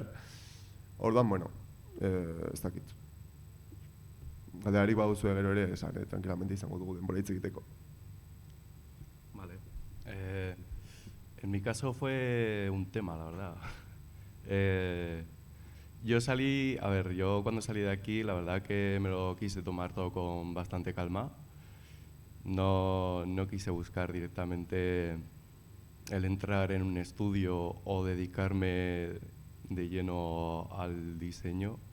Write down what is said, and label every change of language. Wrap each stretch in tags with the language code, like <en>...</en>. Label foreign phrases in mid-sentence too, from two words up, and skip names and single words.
<eu>Orduan, bueno, ez dakit. Galdeari baduzu gero ere, esan, tranquilamente izango dugu denbora hitz egiteko.</eu> <es>Vale. En mi caso fue un tema, la verdad. Yo cuando salí de aquí, la verdad que me lo quise tomar todo con bastante calma. No quise buscar directamente el entrar en un estudio o dedicarme de lleno al diseño.</es>